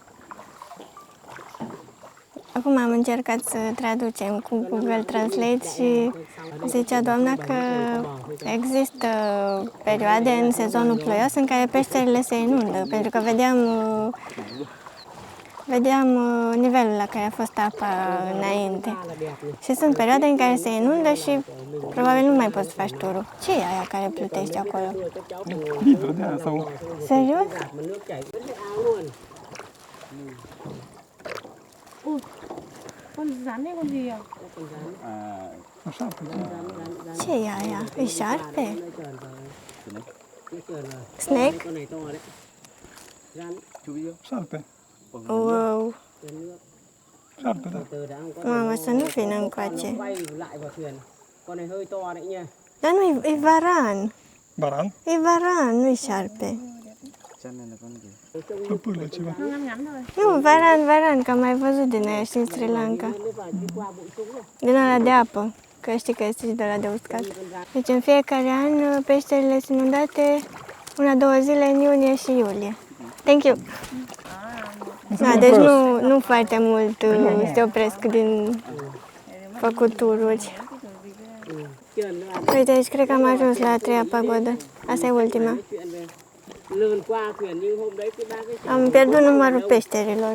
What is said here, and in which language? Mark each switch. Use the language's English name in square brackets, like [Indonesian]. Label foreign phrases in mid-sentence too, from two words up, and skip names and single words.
[Romanian] Acum am încercat să traducem cu Google Translate și zicea doamna că există perioade în sezonul ploios în care peșterile se inundă, pentru că vedeam nivelul la care a fost apa înainte. Și sunt perioade în care se inundă și probabil nu mai poți să faci turul. Ce e aia care plutește acolo? Vidră de aia sau... Serios? [Vietnamese] Con rắn hay con gì à? [Romanian] Așa, Ce e aia? E șarpe? Snake? șarpe. Wow! Șarpe, da. Mamă, să nu vină încoace. [Vietnamese] Con này hơi to đấy nha. [Romanian] Dar nu, e varan. Baran? E varan, nu-i șarpe. Pârlă ceva. Nu, varan, că am mai văzut din aia și în Sri Lanka. Din ăla de apă, că știi că este și de ăla de uscat. Deci în fiecare an peșterile sunt inundate 1-2 zile în iunie și iulie. [English] Thank you! [Romanian] Da, deci nu foarte mult se opresc din făcut tururi. Uite, deci cred că am ajuns la a 3-a pagodă. Asta e ultima. Am pierdut numărul peșterilor.